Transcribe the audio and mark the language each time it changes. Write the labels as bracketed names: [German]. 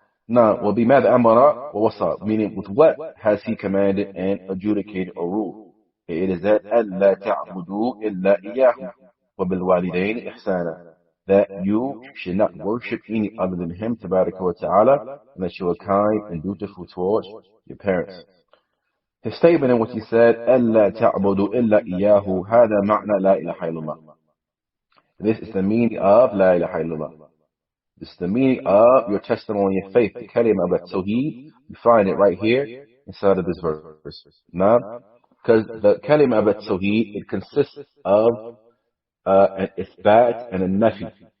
[English] Now, [Arabic] وَبِمَاذَا أَمَرَ وَوَصَى, [English] meaning with what has He commanded and adjudicated or ruled? It is that [Arabic] أَلَّا تَعْبُدُوا إِلَّا إِيَّاهُ وَبِالْوَالِدَيْنِ إِحْسَانًا, [English] that you should not worship any other than Him, Tabaraka wa Ta'ala, and that you are kind and dutiful towards your parents. His statement in which he said, [Arabic] أَلَّا تَعْبُدُوا إِلَّا إِيَّاهُ هَذَا مَعْنَى لَا إِلَهَ إِلَّا اللَّهِ. [English] This is the meaning of La ilaha illallah. This is the meaning of your testimony of faith. The kalima of At-Tawhīd, you find it right here inside of this verse. Now, because the kalima of At-Tawhīd, it consists of an ithbat and a nafi.